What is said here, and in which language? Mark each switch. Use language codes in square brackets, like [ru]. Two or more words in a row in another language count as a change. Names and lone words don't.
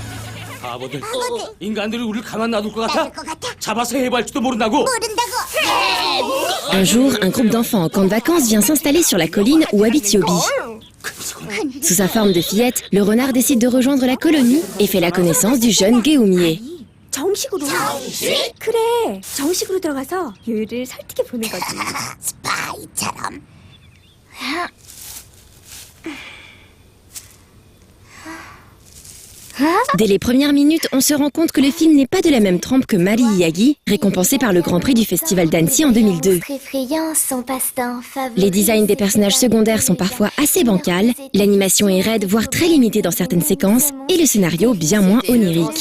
[fr] Un jour, un groupe d'enfants en camp de vacances vient s'installer sur la colline où habite Yobi. Sous sa forme de fillette, le renard décide de rejoindre la colonie et fait la connaissance du jeune Geumie. [ko] 정식으로. 그래. 정식으로 들어가서 요요를 설득해 보는 거지. 스파이처럼. [fr] Dès les premières minutes, on se rend compte que le film n'est pas de la même trempe que Mari Iyagi, récompensé par le Grand Prix du Festival d'Annecy en 2002. Les designs des personnages secondaires sont parfois assez bancals, l'animation est raide, voire très limitée dans certaines séquences, et le scénario bien moins onirique.